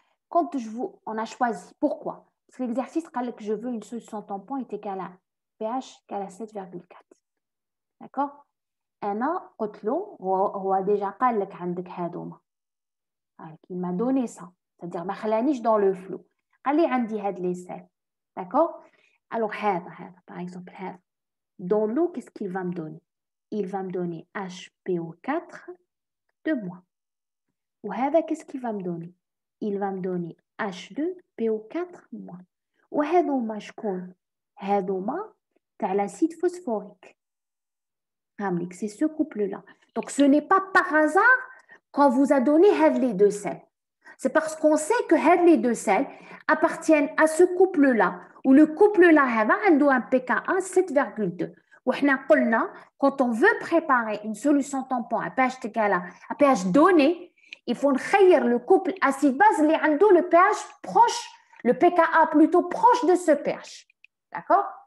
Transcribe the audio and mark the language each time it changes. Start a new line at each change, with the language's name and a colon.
French: Quand on a choisi, pourquoi? Parce que l'exercice dit que je veux une solution tampon est égale à pH égale à 7,4. D'accord?
Arabic: أنا قلت له هو
French: déjà
Arabic: قال لك عندك هادوما.
French: Il m'a donné ça. C'est-à-dire
Arabic: ما خلانيش
French: dans le flou.
Arabic: قال لي عندي هاد
French: les sels. D'accord? Alors هذا par exemple هذا. Dans l'eau, qu'est-ce qu'il va me donner? Il va me donner HPO4 2-.
Arabic: وهذا
French: qu'est-ce qu'il va me donner? Il va me donner H2PO4-.
Arabic: وهذوما شكون؟ هذوما تاع l'acide phosphorique.
French: C'est ce couple-là. Donc, ce n'est pas par hasard qu'on vous a donné les deux sels. C'est parce qu'on sait que les deux sels appartiennent à ce couple-là, où le couple-là a un pKa 7,2. Quand on veut préparer une solution tampon à pH égal à pH donné, il faut créer le couple acide-base qui a le pH proche, le pKa plutôt proche de ce pH. D'accord?